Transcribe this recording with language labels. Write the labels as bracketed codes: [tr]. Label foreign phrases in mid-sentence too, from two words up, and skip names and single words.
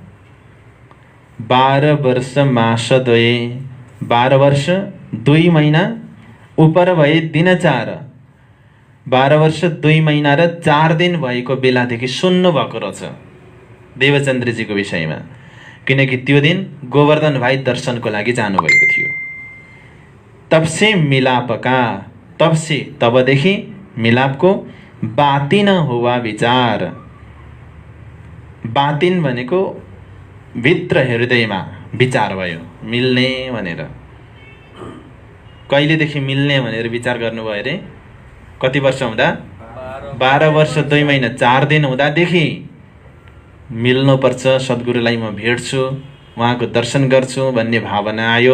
[ne] 12 वर्ष मास 2, 12 वर्ष 2 महिना उपर भए दिन 4, 12 वर्ष 2 महिना र 4 दिन भएको बेलादेखि सुन्नुभएको रहेछ देवचन्द्रजीको विषयमा। किनकि त्यो दिन गोवर्धन भाइ दर्शनको लागि जानुभएको थियो। [hi] तबसे मिलापका, [ne] तबसे तबदेखि मिलापको [hi] बातिन हुआ विचार। [ne] बातिन भनेको भित्र हृदयमा विचार भयो मिल्ने भनेर। कहिलेदेखि मिल्ने भनेर विचार गर्नुभयो अरे? कति वर्ष हुँदा? 12 वर्ष 2 महिना 4 दिन हुँदादेखि मिल्नुपर्छ, सद्गुरुलाई म भेट्छु, उहाँको दर्शन गर्छु भन्ने भावना आयो।